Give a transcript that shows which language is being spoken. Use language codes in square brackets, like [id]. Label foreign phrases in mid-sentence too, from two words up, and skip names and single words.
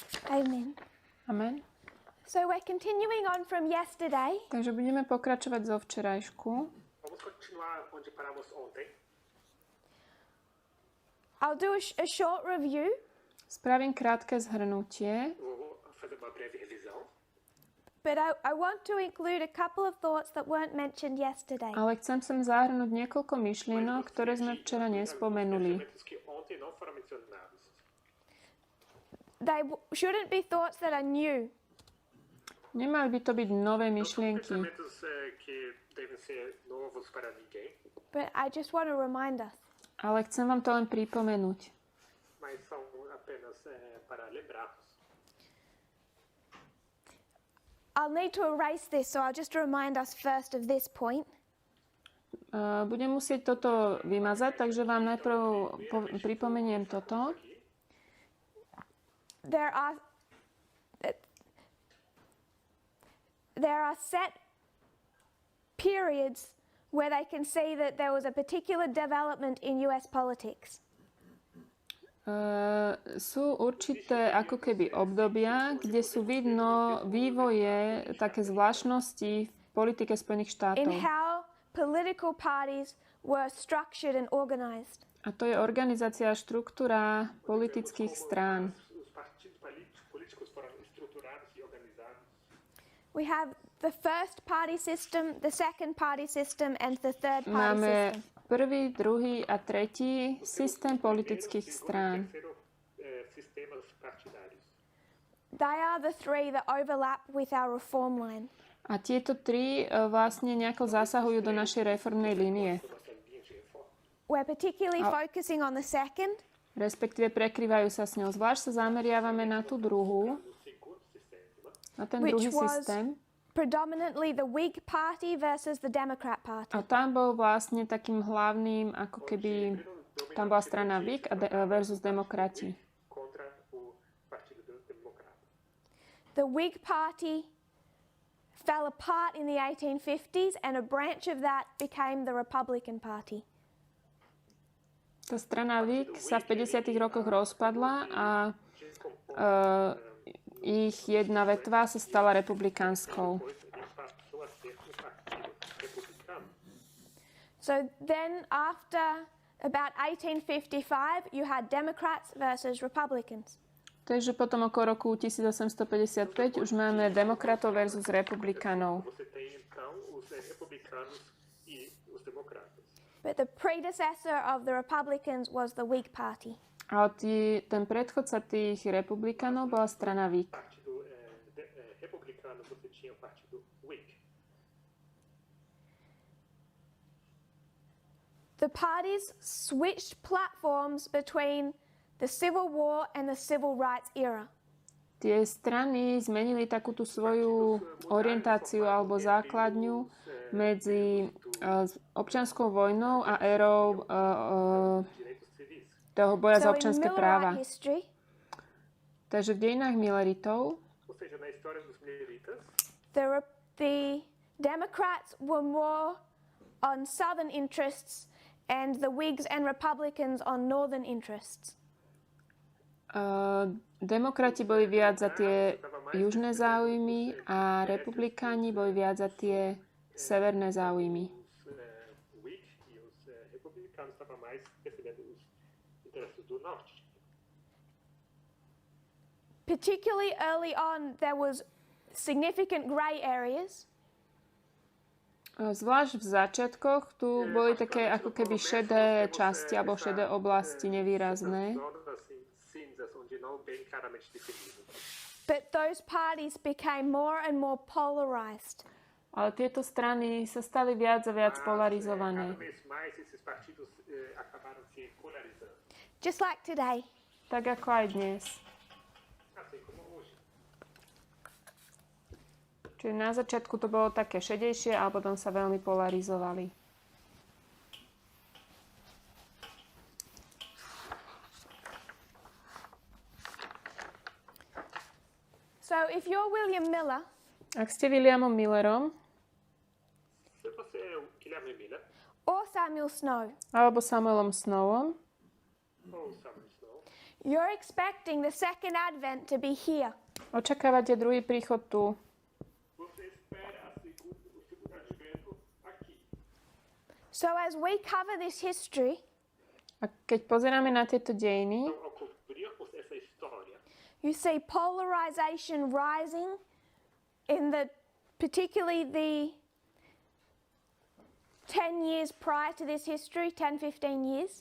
[en] Amen. Amen. So we're continuing on from yesterday. [sk] Takže budeme pokračovať zo včerajšku. [pt] Vamos continuar onde paramos ontem. [en] I'll do a short review. [sk] Spravím krátke zhrnutie, [pt] Vou fazer uma breve revisão. [en] But I want to include a couple of thoughts that weren't mentioned yesterday. [sk] ale chcem sem zahrnúť niekoľko myšlienok, ktoré sme včera nespomenuli. [pt] Pensamentos que ontem não foram mencionados. [en] They shouldn't be thoughts that are new. [sk] Nemali by to byť nové [pt] Não são [sk] myšlienky, [pt] pensamentos que devem ser novos para ninguém, [en] But I just want to remind us. [sk] ale chcem vám to len pripomenúť. [pt] mas são apenas para lembrarmos. [en] I'll need to erase this, so I'll just remind us first of this point. [sk] Budem musieť toto vymazať, takže vám najprv pripomeniem toto. [en] There are set periods where they can see that there was a particular development in US politics. [sk] Sú určité ako keby obdobia, kde sú vidno vývoje, také zvláštnosti v politike Spojených štátov. [en] In how political parties were structured and organized. [sk] A to je organizácia a štruktúra politických strán. [pt] Os partidos políticos foram estruturados e organizados. [en] We have the first party system, the second party system, and the third party [sk] Máme [en] system. [sk] prvý, druhý a tretí systém politických strán. [pt] Terceiro, sistemas partidários. [en] They are the three that overlap with our reform line. [sk] A tieto tri vlastne nejako zasahujú do našej reformnej línie. [pt] Nossa linha de reforma. [en] We're particularly focusing on the second, [sk] Respektíve prekrývajú sa s ňou. Zvlášť sa zameriavame na tú druhú, [pt] No segundo sistema, [sk] na ten [en] Which [sk] druhý [en] was- [sk] systém. [en] predominantly the Whig Party versus the Democrat Party. [sk] A tam bol vlastne takým hlavným, ako keby, tam bola strana Whig versus demokrati. [pt] contra o Partido Democrata. [en] The Whig Party fell apart in the 1850s, and a branch of that became the Republican Party. [sk] Tá strana Whig sa v 50. rokoch rozpadla a ich jedna vetva sa stala republikánskou. [pt] Depois ele passou a ser um partido republicano. [en] So then, after about 1855, you had Democrats versus Republicans. [sk] Takže potom okolo roku 1855 už máme demokratov versus republikánov. [pt] Você tem então os republicanos e os democratas. [en] But the predecessor of the Republicans was the Whig Party. [sk] A ten predchodca tých republikánov bola strana Whig. [pt] Partido republicano você tinha o Partido Whig. [en] The parties switched platforms between the Civil War and the Civil Rights era. [sk] Tie strany zmenili takú tú svoju orientáciu alebo základňu medzi občianskou vojnou a érou [pt] Direitos civis. [sk] toho boja za [en] So in [sk] občianske práva. [en] Millerite history, [sk] Takže v dejinách Milleritov [pt] Ou seja, na história dos mileritas, [en] the Democrats were more on Southern interests and the Whigs and Republicans on Northern interests. [sk] demokrati boli viac za tie južné záujmy a republikáni boli viac za tie severné záujmy. [pt] os Whig e os republicanos estavam mais defendendo os interesses do norte. [en] Particularly early on, there was significant grey areas. [sk] Zvlášť v začiatkoch tu boli také ako keby šedé časti alebo šedé oblasti nevýrazné. [pt] Zonas assim, cinzas, onde não bem claramente definido. [en] But those parties became more and more polarized. [sk] Ale tieto strany sa stali viac a viac polarizované. [pt] Cada vez mais esses partidos acabaram se polarizando. [en] Just like today. [sk] Tak ako aj dnes. [pt] Assim como hoje. [sk] Čiže na začiatku to bolo také šedejšie a potom sa veľmi polarizovali. [en] So if you're William Miller, [sk] Ak ste Williamom Millerom [pt] Se você é o Guilherme Miller [en] or Samuel Snow, [sk] alebo Samuelom Snowom, [pt] ou Samuel Snow, [en] You're expecting the second advent to be here. [sk] Očakávate druhý príchod tu. [pt] Você espera o segundo advento aqui. [en] So as we cover this history, [sk] A keď pozeráme na tieto dejiny, [pt] Então, ao cobrirmos essa história, [en] you see polarization rising in particularly the 10 years prior to this history, 10-15 years.